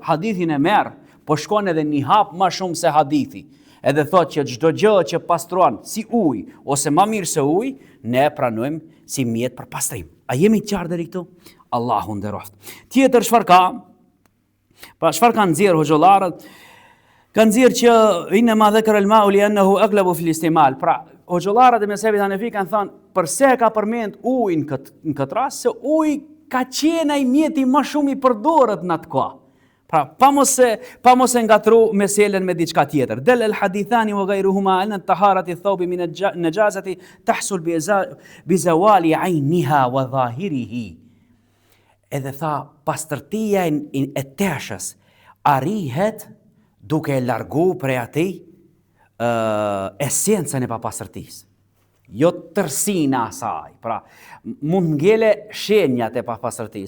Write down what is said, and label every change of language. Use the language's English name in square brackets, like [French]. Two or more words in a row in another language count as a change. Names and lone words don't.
[Albanian] Hadithin e merr, po shkon edhe një hap më shumë se hadithi. Edhe thot që çdo gjë që pastron si ujë ose më mirë se ujë, ne pranojmë si mjet për pastrim. A jemi të qartë deri këtu? Allahu nderoft. Tjetër çfarë ka? Pra çfarë kanë nxjerr hoxhallarët? Kanë nxjerr që [Arabic] إنما ذكر الماء لأنه أغلب في الاستعمال. [Albanian] Pra hoxhallarët e mezhebit hanefi kanë thënë përse ka përmend ujin në këtë rast, se uji ka qenë ai mjeti më shumë i përdoret në atë kohë. Pra pa mos e ngatru meselen me diçka tjetër. [Arabic] دل الحديثان وغيرهما عن طهارة الثوب من النجاسة تحصل بزوال عينها وظاهره. [Albanian] Edhe tha pastërtia e teshës arrihet duke e largu prej atij esencën e papastërtisë. Jo tërsinë asaj. Pra mund ngele shenjat e papastërtisë.